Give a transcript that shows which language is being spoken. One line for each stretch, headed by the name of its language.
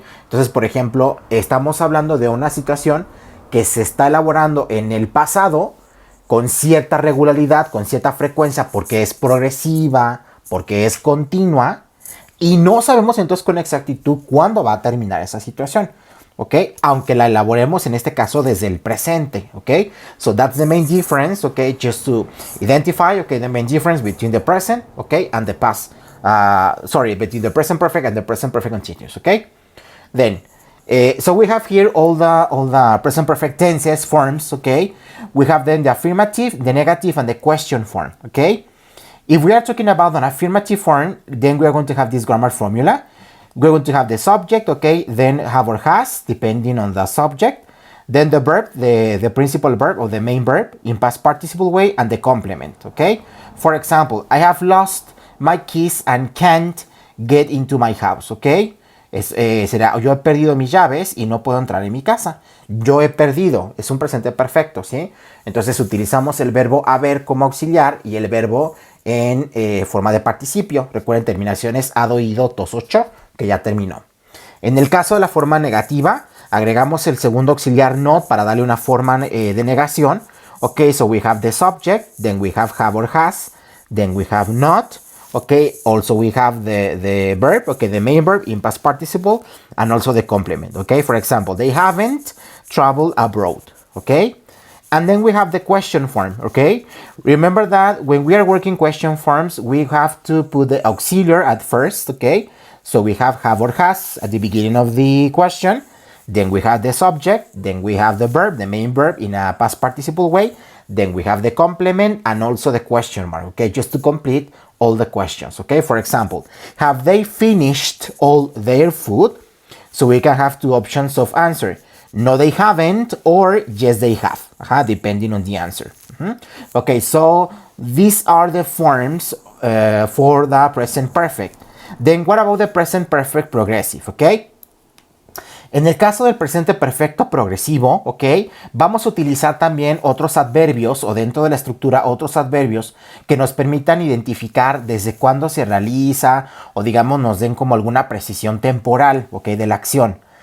Spanish: Entonces, por ejemplo, estamos hablando de una situación que se está elaborando en el pasado con cierta regularidad, con cierta frecuencia, porque es progresiva, porque es continua, y no sabemos entonces con exactitud cuándo va a terminar esa situación. ¿Ok? Aunque la elaboremos en este caso desde el presente. ¿Ok?
English: So that's the main difference. ¿Ok? Just to identify, ¿ok? The main difference between the present, ¿ok? And the past. Between the present perfect and the present perfect continuous. ¿Ok? Then, so we have here all the present perfect tenses forms. ¿Ok? We have then the affirmative, the negative, and the question form. ¿Ok? If we are talking about an affirmative form, then we are going to have this grammar formula. We're going to have the subject, okay, then have or has, depending on the subject. Then the verb, the principal verb or the main verb in past participle way, and the complement, okay? For example, I have lost my keys and can't get into my house, okay?
Spanish: Será, yo he perdido mis llaves y no puedo entrar en mi casa. Yo he perdido, es un presente perfecto, ¿sí? Entonces utilizamos el verbo haber como auxiliar y el verbo en forma de participio. Recuerden terminaciones had, ido, tos, ocho, que ya terminó. En el caso de la forma negativa, agregamos el segundo auxiliar not para darle una forma de negación.
English: Ok, so we have the subject, then we have or has, then we have not. Okay, also we have the verb, okay, the main verb in past participle, and also the complement. Okay, for example, they haven't traveled abroad. Okay, and then we have the question form. Okay, remember that when we are working question forms, we have to put the auxiliary at first. Okay, so we have or has at the beginning of the question. Then we have the subject. Then we have the verb, the main verb in a past participle way. Then we have the complement and also the question mark. Okay, just to complete all the questions. Okay, for example, have they finished all their food? So we can have two options of answer. No, they haven't, or yes, they have, depending on the answer. Okay, so these are the forms for the present perfect. Then what about the present perfect progressive? Okay.
Spanish: En el caso del presente perfecto progresivo, ¿ok? Vamos a utilizar también otros adverbios o dentro de la estructura otros adverbios que nos permitan identificar desde cuándo se realiza o digamos nos den como alguna precisión temporal, ¿ok? De la acción.